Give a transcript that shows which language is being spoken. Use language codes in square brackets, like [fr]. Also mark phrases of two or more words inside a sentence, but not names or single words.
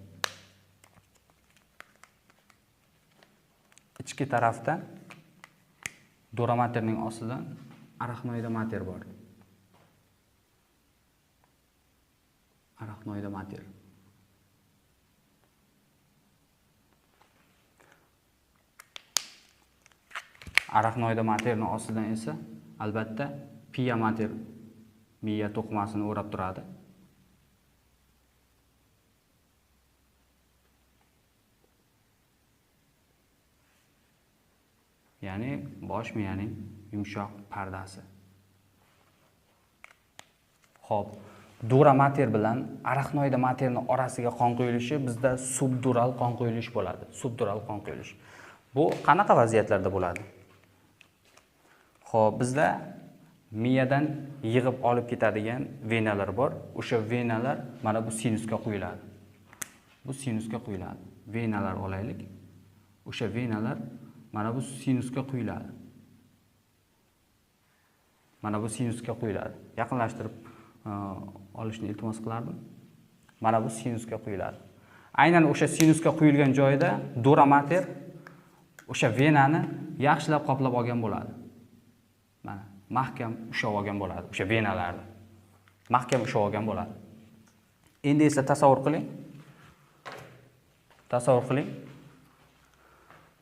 [uz] Ichki tarafda [la] dura materning [uz] ostidan [la] arachnoida mater [uz] bor. [la] Arachnoida mater. Arachnoida materning [uz] ostidan esa albatta [la] pia mater [uz] miya to'qimasini o'rab turadi. Ya'ni bosh miyaning yumshoq pardasi. Xo'p, [la] dura mater [uz] bilan [la] arachnoida materning [uz] orasiga qon quyilishi bizda subdural qon quyilish bo'ladi. Subdural qon quyilish. Bu qanaqa vaziyatlarda bo'ladi? Xo'p, bizda miyadan yig'ib olib ketadigan venalar bor. O'sha venalar mana bu sinusga quyiladi. Bu sinusga quyiladi. Venalar olaylik. O'sha venalar mana bu sinusga quyiladi. Mana bu sinusga quyiladi. Yaqinlashtirib olishni iltimos qilardim. Mana bu sinusga quyiladi. Aynan o'sha sinusga quyilgan joyda [la] dura mater [uz] o'sha venani yaxshilab qoplab olgan bo'ladi. Mana mahkam ushlab olgan bo'ladi o'sha venalarni. Mahkam ushlab olgan bo'ladi. Endi esa tasavvur qiling. Tasavvur qiling.